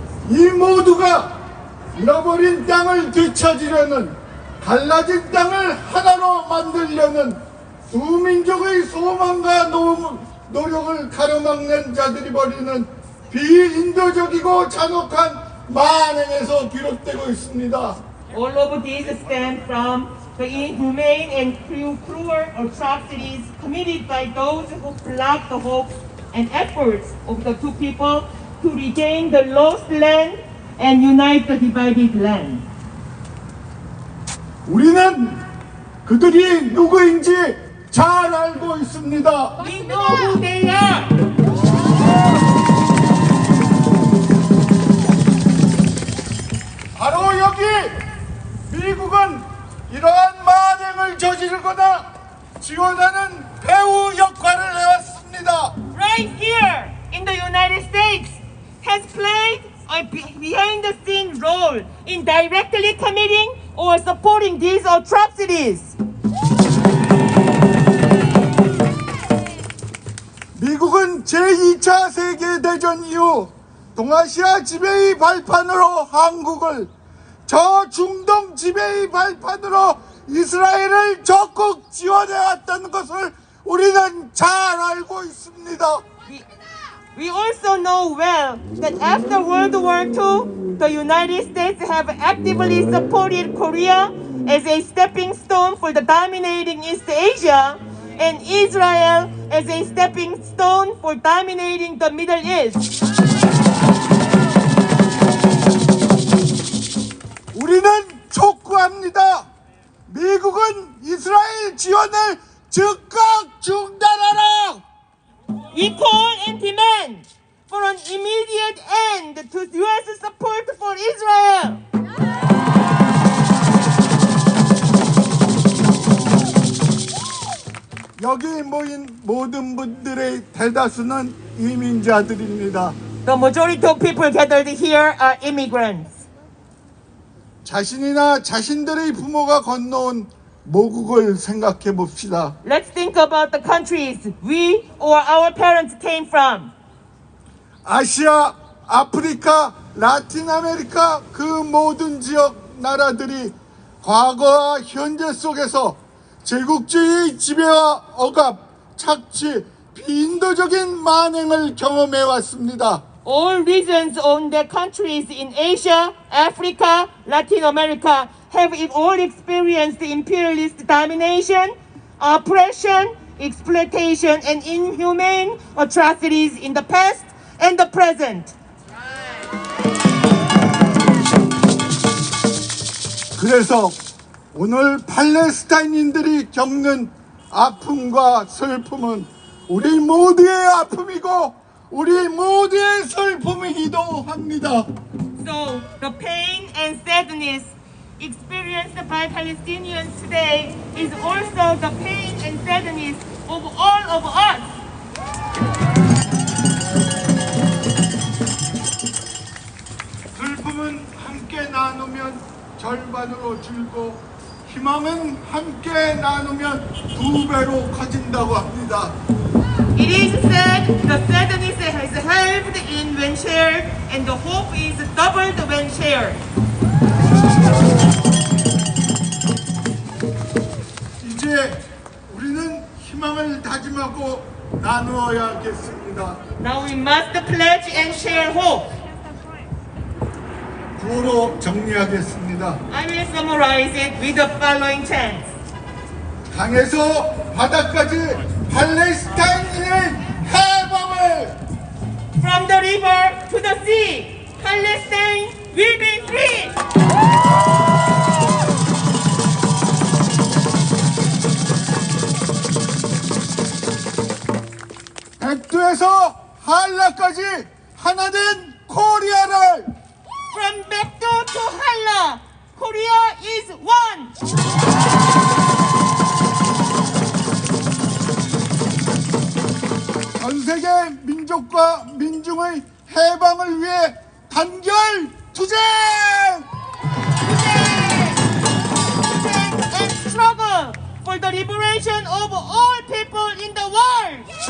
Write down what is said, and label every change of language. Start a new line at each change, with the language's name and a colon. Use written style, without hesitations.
Korean: 이 모두가 잃어버린 땅을 되찾으려는 갈라진 땅을 하나로 만들려는 두 민족의 소망과 노력을 가로막는 자들이 벌이는 비인도적이고 잔혹한 만행에서 비롯되고 있습니다.
English: All of these stem from the inhumane and cruel atrocities committed by those who block the hopes and efforts of the two people to regain the lost land and unite the divided land.
Korean: 우리는 그들이 누구인지 잘 알고 있습니다.
English: We know who they are.
Korean: 바로 여기 미국은 이러한 만행을 저지르거나 지원하는 배후 역할을 해왔습니다.
English: Right here in the United States has played a behind-the-scene role in directly committing or supporting these atrocities.
Korean: 미국은 제2차 세계대전 이후 동아시아 지배의 발판으로 한국을 저 중동 지배의 발판으로 이스라엘을 적극 지원해왔다는 것을 우리는 잘 알고 있습니다.
English: We also know well that after World War II, the United States have actively supported Korea as a stepping stone for the dominating East Asia, and Israel as a stepping stone for dominating the Middle East.
Korean: 우리는 촉구합니다. 미국은 이스라엘 지원을 즉각 중단하라.
English: We call and demand for an immediate end to U.S. support for Israel.
Korean: 여기 모인 모든 분들의 대다수는 이민자들입니다.
English: The majority of people gathered here are immigrants.
Korean: 자신이나 자신들의 부모가 건너온 모국을 생각해 봅시다.
English: Let's think about the countries we or our parents came from.
Korean: 아시아, 아프리카, 라틴 아메리카 그 모든 지역 나라들이 과거와 현재 속에서 제국주의 지배와 억압, 착취, 비인도적인 만행을 경험해 왔습니다.
English: All regions on the countries in Asia, Africa, Latin America have all experienced imperialist domination, oppression, exploitation, and inhumane atrocities in the past and the present.
Korean: 그래서 오늘 팔레스타인인들이 겪는 아픔과 슬픔은 우리 모두의 아픔이고 우리 모두의 슬픔이기도 합니다.
English: So the pain and sadness experienced by Palestinians today is also the pain and sadness of all of us.
Korean: 슬픔은 함께 나누면 절반으로 줄고 희망은 함께 나누면 2배로 커진다고 합니다.
English: It is said the sadness has helped in when shared, and the hope is doubled when shared.
Korean: 이제 우리는 희망을 다짐하고 나누어야겠습니다.
English: Now we must pledge and share hope.
Korean: 구호로 정리하겠습니다.
English: I will summarize it with the following chants.
Korean: 강에서 바다까지 팔레스타인의 해방을!
English: From the river to the sea, Palestine will be free!
Korean: 백두에서 한라까지 하나된 코리아를!
English: From Baekdo to Halla, Korea is one!
Korean: 전 세계 민족과 민중의 해방을 위해 단결 투쟁!
English: And struggle for the liberation of all people in the world!